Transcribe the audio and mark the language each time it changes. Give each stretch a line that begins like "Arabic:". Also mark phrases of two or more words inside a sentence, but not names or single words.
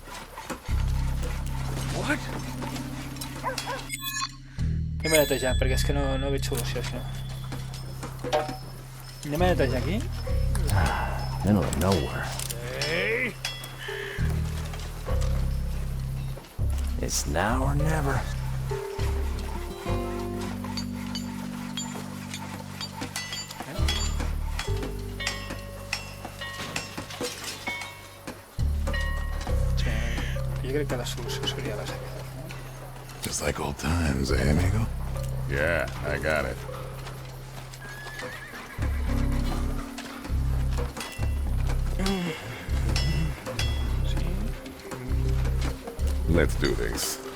English: What?
Catalan: Anem a netejar, perquè és que no veig solució, això. Anem a netejar aquí.
English: Middle of nowhere. Hey. It's now or never.
Catalan: Sí, jo crec que la solució seria la seva.
English: Just like old times, eh, amigo? Yeah, I got it. Let's do this.